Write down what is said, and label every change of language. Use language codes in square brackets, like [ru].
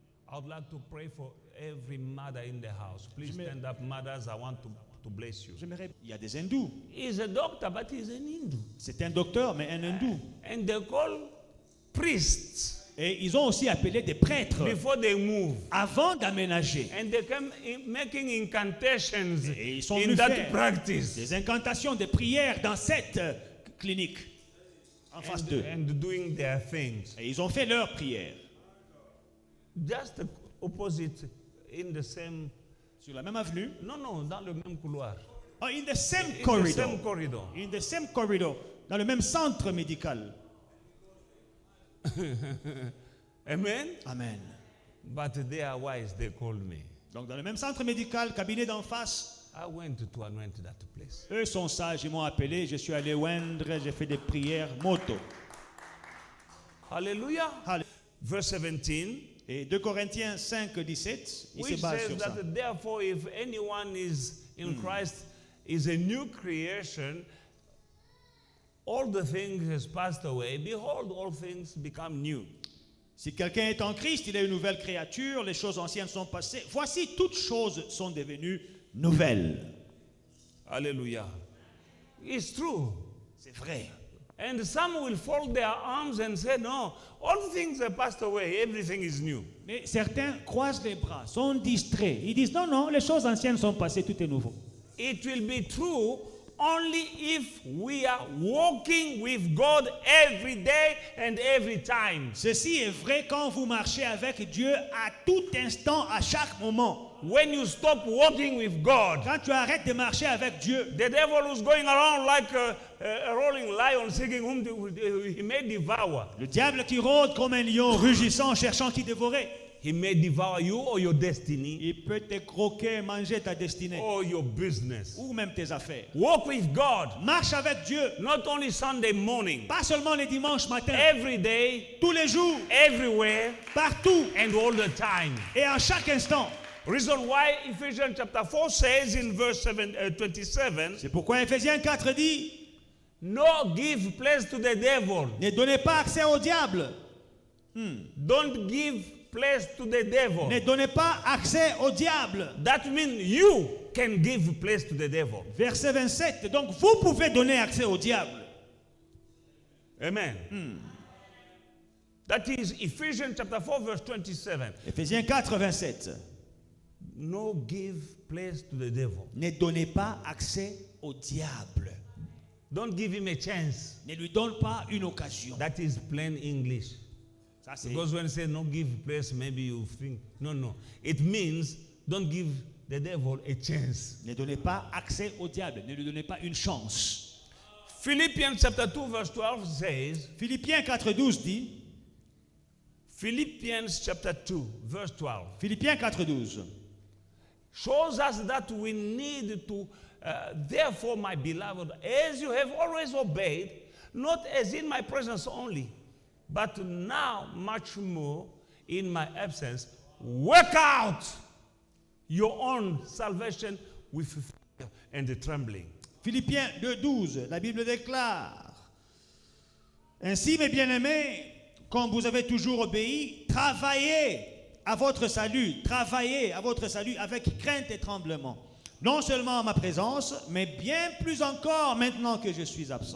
[en] I would like to pray for every mother in the house. Please stand up, mothers. I want to bless you. [fr] Il y a des hindous. [en] He's a doctor, but he's an Hindu. [fr] C'est un docteur, mais un hindou. [en] And they call priests [fr] Et ils ont aussi appelé des prêtres [en] before they move. [fr] avant d'aménager. [en] And they come making incantations [fr] Et ils sont [en] in [fr] venus [en] that [fr] faire [en] practice. [fr] des incantations, des prières dans cette clinique en face d'eux. [en] And doing their things. [fr] Et ils ont fait leurs prières. [en] Just opposite in the same. [fr] Sur la même avenue. No, dans le même couloir. [en] Oh, in the same In corridor. the same corridor. In the same corridor. [fr] Dans le même centre médical. [en] Amen. Amen. But they are wise, they called me. [fr] Donc dans le même centre médical, cabinet d'en face. [en] I went to anoint that place. [fr] Eux sont sages, ils m'ont appelé, je suis allé oindre, j'ai fait des prières moto. [en] Hallelujah. Verse 17. [fr] Et 2 Corinthiens 5, 17, il se [en] Which [fr] base [en] says [fr] sur ça. [en] that therefore if anyone is in Christ is a new creation, all the things has passed away. Behold, all things become new. [fr] Si quelqu'un est en Christ, il est une nouvelle créature, les choses anciennes sont passées. Voici, toutes choses sont devenues nouvelles. [en] Hallelujah. It's true. [fr] C'est vrai. [en] And some will fold their arms and say, no, all things have passed away, everything is new. [fr] Mais certains croisent les bras, sont distraits. Ils disent, non, les choses anciennes sont passées, tout est nouveau. [en] It will be true only if we are walking with God every day and every time. [fr] Ceci est vrai quand vous marchez avec Dieu à tout instant, à chaque moment. [en] When you stop walking with God, [fr] Quand tu arrêtes de marcher avec Dieu, [en] the devil is going around like a rolling lion seeking whom he may devour. [fr] le diable qui rôde comme un lion rugissant, cherchant qui dévorer, [en] He may devour you or your destiny [fr] il peut te croquer, manger ta destinée [en] or your business. [fr] ou même tes affaires. [en] Walk with God, [fr] Marche avec Dieu, [en] not only Sunday morning, [fr] pas seulement les dimanches matins, [en] every day, [fr] tous les jours, [en] everywhere, [fr] partout [en] and all the time. [fr] et à chaque instant. [en] Reason why Ephesians chapter 4 says in verse 27, [fr] C'est pourquoi Ephésiens 4 dit, [en] no give place to the devil. [fr] ne donnez pas accès au diable. [en] Don't give place to the devil. [fr] Ne donnez pas accès au diable. [en] That means you can give place to the devil. [fr] Verset 27. Donc vous pouvez donner accès au diable. [en] Amen. That is Ephesians chapter 4 verse 27. [fr] Ephésiens 4, 27. [en] No give place to the devil. [fr] Ne donnez pas accès au diable. [en] Don't give him a chance. [fr] Ne lui donne pas une occasion. [en] That is plain English. [fr] Ça, c'est... [en] Because when you say no give place, maybe you think, no. It means don't give the devil a chance. [fr] Ne donnez pas accès au diable. Ne lui donnez pas une chance. [en] Philippians chapter 2 verse 12 says, [fr] Philippiens 4, 12 dit, [en] Philippians chapter 2 verse 12 [fr] Philippiens 4, 12. [en] shows us that we need to, therefore, my beloved, as you have always obeyed, not as in my presence only, but now much more in my absence, work out your own salvation with fear and trembling. [fr] Philippiens 2, 12. La Bible déclare, ainsi, mes bien-aimés, comme vous avez toujours obéi, travaillez à votre salut avec crainte et tremblement. Non seulement en ma présence, mais bien plus encore maintenant que je suis absent.